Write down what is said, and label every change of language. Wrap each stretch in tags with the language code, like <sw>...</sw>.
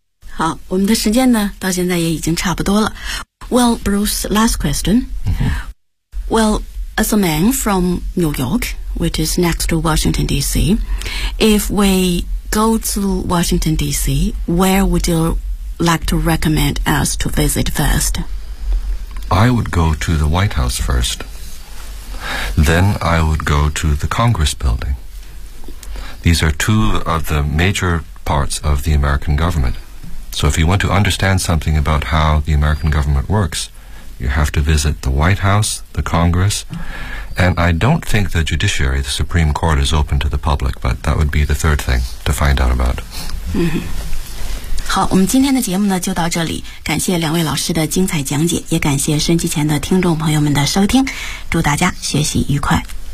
<zh>好，我们的时间呢，到现在也已经差不多了。</zh> <en>Well, Bruce, last question.、 Mm-hmm. Well, as a man from New York, which is next to Washington, D.C., if we go to Washington, D.C., where would you like to recommend us to visit first? I would go to the White House first. Then I would go to the Congress building. These are two of the major parts of the American government. So if you want to understand something about how the American government works, you have to visit the White House, the Congress, and I don't think the judiciary, the Supreme Court, is open to the public, but that would be the third thing to find out about.</en> <zh>嗯，好，我们今天的节目呢就到这里，感谢两位老师的精彩讲解，也感谢收机前的听众朋友们的收听，祝大家学习愉快。</zh>